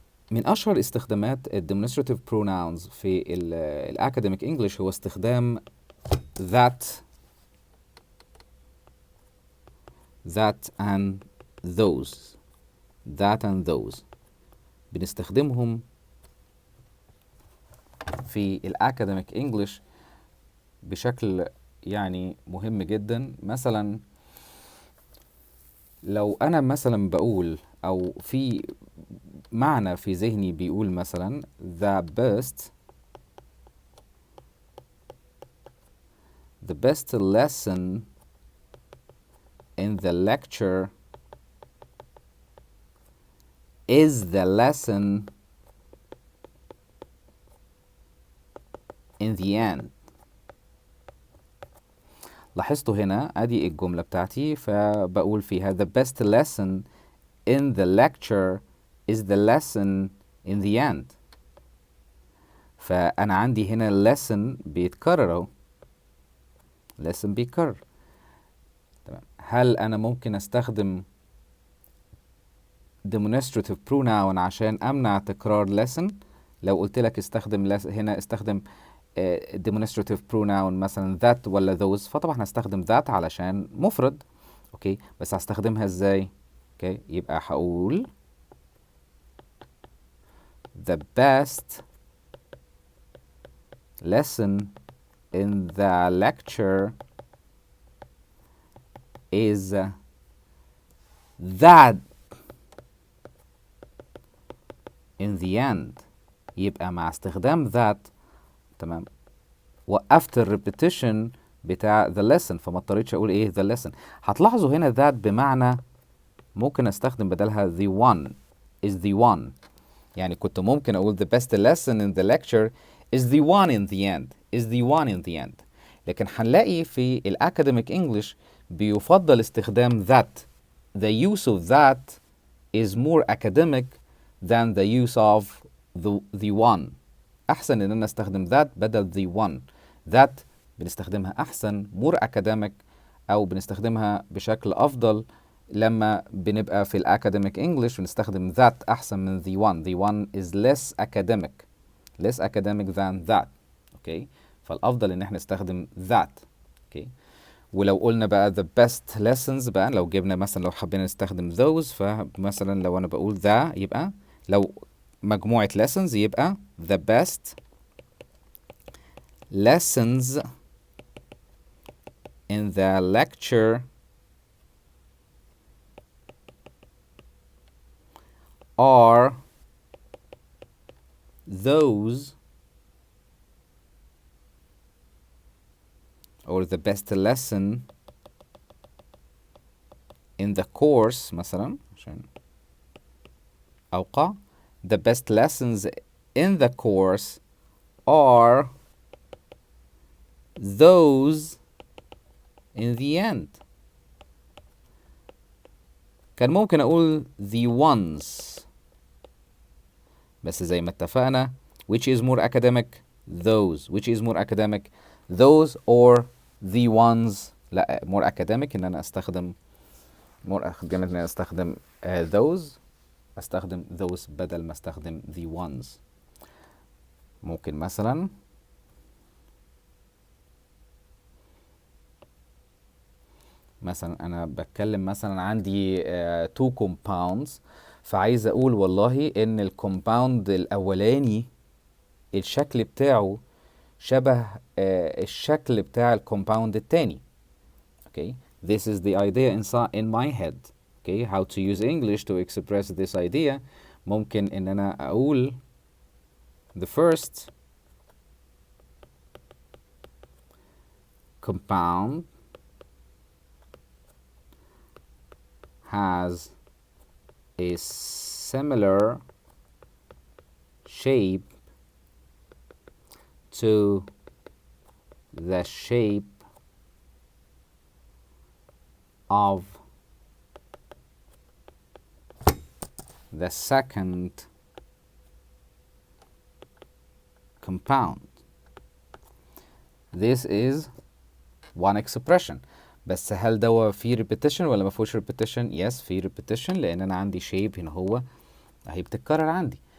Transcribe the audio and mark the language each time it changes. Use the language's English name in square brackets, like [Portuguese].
[Arabic] من اشهر استخدامات demonstrative pronouns في الاكاديميك انجلش هو استخدام [English] that and those. [Arabic] بنستخدمهم في الاكاديميك انجلش بشكل يعني مهم جدا. مثلا لو انا مثلا بقول او في معنى في ذهني بيقول مثلا [English] the best lesson in the lecture is the lesson in the end. [Arabic] لاحظتوا هنا ادي الجملة بتاعتي، فبقول فيها [English] the best lesson in the lecture is the lesson in the end. [Arabic] فأنا عندي هنا lesson بيتكرر اهو، lesson بيتكرر. تمام. هل أنا ممكن أستخدم Demonstrative Pronoun عشان أمنع تكرار lesson؟ لو قلت لك استخدم هنا استخدم Demonstrative Pronoun مثلا that ولا those، فطبعا هستخدم that علشان مفرد. اوكي، بس هستخدمها ازاي؟ اوكي، يبقى هقول [English] the best lesson in the lecture is that in the end. [Arabic] يبقى مع استخدام that تمام وقفت الريبيتيشن بتاع [English] the lesson، [Arabic] فما اضطريتش اقول ايه the lesson. هتلاحظوا هنا that بمعنى ممكن استخدم بدلها [English] the one is the one. [Arabic] يعني كنت ممكن اقول [English] the best lesson in the lecture is the one in the end is the one in the end. [Arabic] لكن هنلاقي في الأكاديميك English بيفضل استخدام that. [English] The use of that is more academic than the use of the one. [Arabic] أحسن إن أنا أستخدم that بدل the one. that بنستخدمها أحسن [English] more academic، [Arabic] أو بنستخدمها بشكل أفضل لما بنبقى في الأكاديميك English بنستخدم that أحسن من the one. [English] The one is less academic than that. [Arabic] اوكي، فالافضل ان احنا نستخدم that. اوكي، ولو قلنا بقى the best lessons بقى، لو جبنا مثلا لو حبينا نستخدم those، فمثلا لو انا بقول the يبقى لو مجموعة lessons يبقى [English] the best lessons in the lecture are those, or the best lesson in the course [Arabic] مثلا عشان أوقع. [English] The best lessons in the course are those in the end. [Arabic] كان ممكن أقول [English] the ones، [Arabic] بس زي ما اتفقنا [English] which is more academic those، which is more academic those or the ones. [Arabic] لا، [English] more academic [Arabic] ان انا استخدم more academic ان انا استخدم those، استخدم those بدل ما استخدم the ones. ممكن مثلا انا بتكلم مثلا عندي two compounds، فعايز اقول والله ان الكومباوند الاولاني الشكل بتاعه شبه الشكل بتاع الكومباوند التاني. [English] Okay, this is the idea in my head. Okay, how to use English to express this idea. [Arabic] ممكن ان انا اقول [English] the first compound has a similar shape to the shape of the second compound. This is one expression. [Arabic] بس هل ده فيه repetition ولا ما فيهوش repetition؟ yes فيه repetition، لان انا عندي shape هنا هو اهي بتتكرر عندي.